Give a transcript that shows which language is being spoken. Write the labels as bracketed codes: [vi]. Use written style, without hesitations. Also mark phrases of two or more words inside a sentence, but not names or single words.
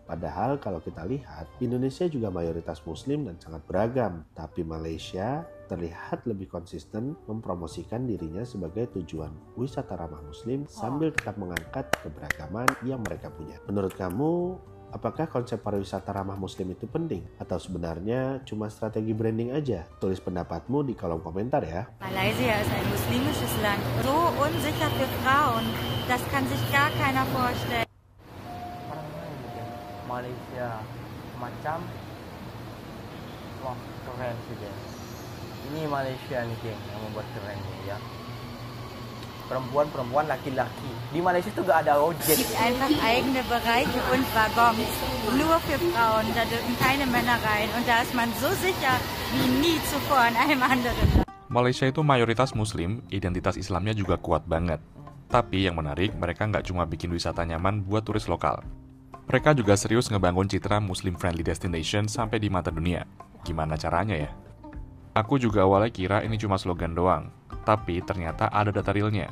[id] Padahal kalau kita lihat, Indonesia juga mayoritas muslim dan sangat beragam, tapi Malaysia terlihat lebih konsisten mempromosikan dirinya sebagai tujuan wisata ramah muslim sambil tetap mengangkat keberagaman yang mereka punya. Menurut kamu, apakah konsep pariwisata ramah muslim itu penting? Atau sebenarnya cuma strategi branding aja? Tulis pendapatmu di kolom komentar ya. [de] Malaysia ist ein muslimisches Land, so unsicher für Frauen, das kann sich gar keiner vorstellen. [id] Malaysia macam wah keren sih guys. Ini Malaysia nih geng yang membuat kerennya ya. Perempuan-perempuan, laki-laki. Di Malaysia tuh gak ada ojek. [de] Es gibt einfach eigene Bereiche und Waggons nur für Frauen. Da dürfen keine Männer rein und da ist man so sicher wie nie zuvor in einem anderen Land. [id] Malaysia itu mayoritas muslim, identitas Islamnya juga kuat banget. Tapi yang menarik, mereka nggak cuma bikin wisata nyaman buat turis lokal. Mereka juga serius ngebangun citra [en] Muslim-friendly destination [id] sampai di mata dunia. Gimana caranya ya? Aku juga awalnya kira ini cuma slogan doang, tapi ternyata ada data realnya.